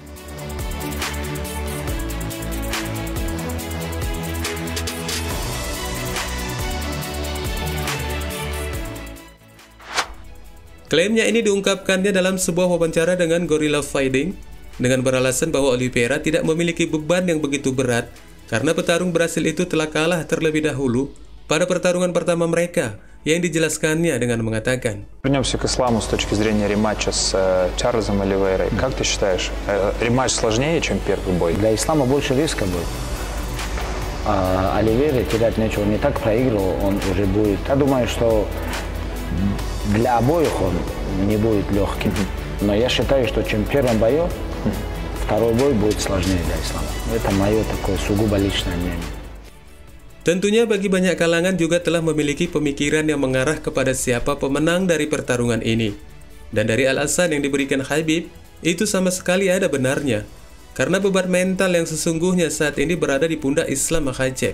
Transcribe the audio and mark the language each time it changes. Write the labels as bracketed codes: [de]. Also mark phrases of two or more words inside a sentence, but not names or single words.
[id] Klaimnya ini diungkapkannya dalam sebuah wawancara dengan Gorilla Fighting dengan beralasan bahwa Oliveira tidak memiliki beban yang begitu berat karena petarung Brasil itu telah kalah terlebih dahulu pada pertarungan pertама mereka, yang dijelaskannya dengan mengatakan, [ru] Вернемся к Исламу с точки зрения рематча с Чарльзом Оливейрой. Как ты считаешь, рематч сложнее, чем первый бой? Для Ислама больше риска будет. Оливейре терять нечего, не так проигрывал, он уже будет. Я думаю, что для обоих он не будет легким. Но я считаю, что чем в первом бою, второй бой будет сложнее для Ислама. Это мое такое сугубо личное мнение. [id] Tentunya bagi banyak kalangan juga telah memiliki pemikiran yang mengarah kepada siapa pemenang dari pertarungan ini. Dan dari alasan yang diberikan Khabib, itu sama sekali ada benarnya. Karena beban mental yang sesungguhnya saat ini berada di pundak Islam Makhachev.